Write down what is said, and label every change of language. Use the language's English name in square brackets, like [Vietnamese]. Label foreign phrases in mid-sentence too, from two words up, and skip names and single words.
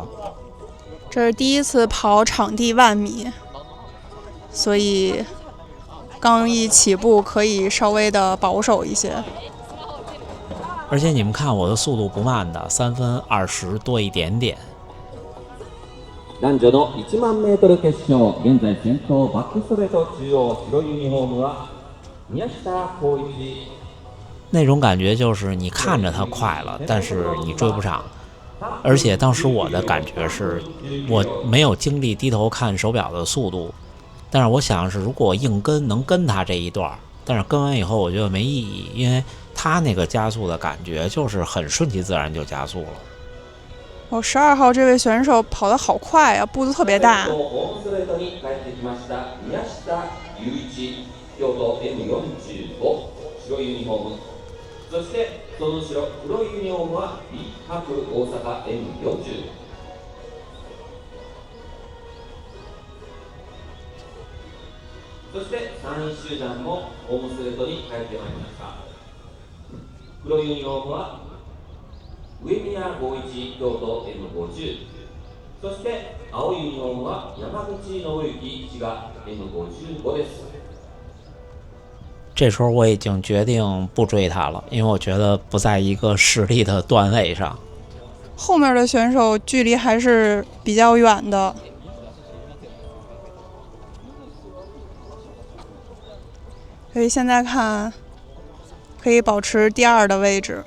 [Chinese] 这是第一次跑场地10000米，所以刚一起步可以稍微的保守一些。而且你们看我的速度不慢的，3分20多一点点。 [Japanese] 男女の1万メートル決勝、現在先頭バックストレート中央白ユニフォームは宮下光一。 [Chinese] 那种感觉就是你看着他快了，但是你追不上。而且当时我的感觉是，我没有精力低头看手表的速度，但是我想是如果我硬跟能跟他这一段，但是跟完以后我觉得没意义，因为他那个加速的感觉就是很顺其自然就加速了。 12号这位选手跑得好快啊，步子特别大。 [Japanese] そしてその後ろ黒いユニフォームは李博大阪 N40。そして3位集団もホームストレートに帰ってまいりました。黒いユニフォームは上宮光一京都 N50。そして青いユニフォームは山口信之滋賀 N55 です。 [Chinese] 这时候我已经决定不追他了，因为我觉得不在一个实力的段位上。后面的选手距离还是比较远的，所以现在看可以保持第2的位置。